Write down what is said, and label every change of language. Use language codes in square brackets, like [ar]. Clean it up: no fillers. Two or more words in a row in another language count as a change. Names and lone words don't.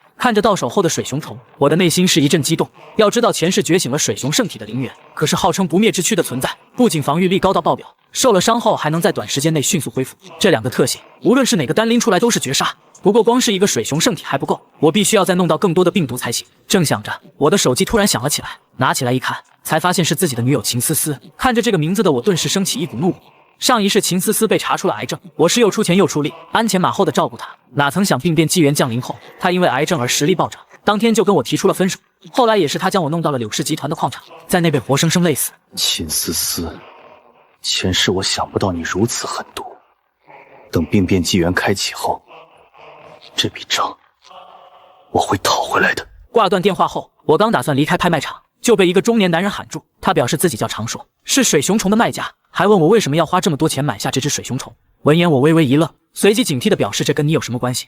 [zh] 看着到手後的水熊虫，我的內心是一陣激動。要知道前世覺醒了水熊聖體的林遠，可是號稱不滅之軀的存在，不僅防禦力高到爆表，受了傷後還能在短時間內迅速恢復。這2個特性，無論是哪個單拎出來都是絕殺。不過光是一個水熊聖體還不夠，我必須要再弄到更多的病毒才行。正想着，我的手機突然響了起来，拿起來一看，才發現是自己的女友秦思思。看着這个名字的我頓時升起一股怒火。上一世秦思思被查出了癌症，我是又出錢又出力，鞍前馬後的照顧她。哪曾想病變紀元降臨後，她因為癌症而實力暴漲，當天就跟我提出了分手。後來也是她將我弄到了柳氏集團的礦場，在那被活生生累死。秦思思，前世我想不到你如此狠毒。等病变紀元開啟後，這筆賬我會討回來的。掛斷電話後，我剛打算離開拍賣場，就被一個中年男人喊住。他表示自己叫長碩，是水熊蟲的賣家，還問我為什麼要花這麼多錢買下這隻水熊蟲。聞言我微微一愣，隨即警惕地表示這跟你有什麼關係。